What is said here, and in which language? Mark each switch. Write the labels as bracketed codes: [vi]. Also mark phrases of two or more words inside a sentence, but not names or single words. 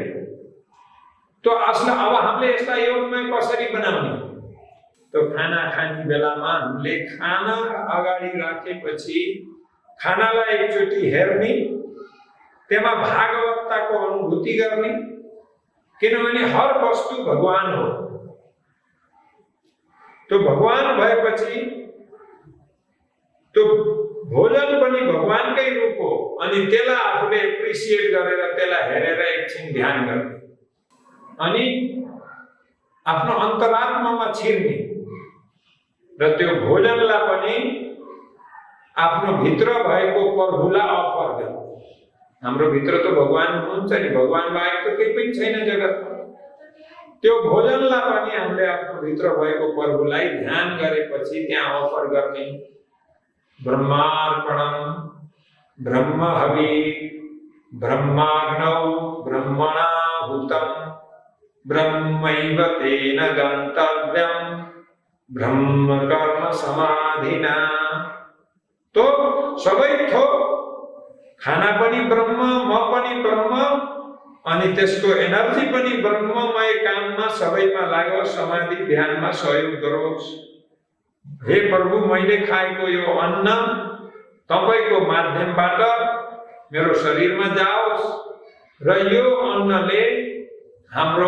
[ne] तो अब हामीले यसलाई योगमय कसरी बनाउने? तो खाना खाने बेलामा हामीले खाना अगाडि राखेपछि खानालाई एकचोटि हेर्ने, त्यसमा भागवतताको अनुभूति गर्ने, किनभने हर वस्तु भगवान हो। तो भगवान भएपछि तो भोजन पनि भगवानकै रूप हो। अनि त्यसलाई आफूले एप्रिसिएट गरेर त्यसलाई हेरेर एकछिन ध्यान गर्ने, अनि आफ्नो अन्तरात्मामा छिर्ने र त्यो भोजनलाई पनि आफ्नो भित्र भएको प्रभुलाई अफर गर्ने। हाम्रो भित्र त भगवान हुनुहुन्छ नि, भगवान बाहेक त केही पनि छैन जगतमा। त्यो भोजनलाई पनि हामीले आफ्नो भित्र भएको प्रभुलाई ध्यान गरेपछि त्यहाँ अफर गर्ने। [sa] ब्रह्मार्पणम ब्रह्महवि ब्रह्माग्नौ ब्रह्मणाहुतम ब्रह्मैव तेन गन्तव्यम ब्रह्म कर्म समाधिना। [ne] तो सबै थोक खाना पनि ब्रह्म, म पनि ब्रह्म, अनि त्यसको एनर्जी पनि ब्रह्ममय काममा सबैमा लाग्योस्, समाधि ध्यानमा सहयोग गरोस्। हे प्रभु, मैले खाएको यो अन्न तपाईको माध्यमबाट मेरो शरीरमा जाओस् र यो अन्नले हाम्रो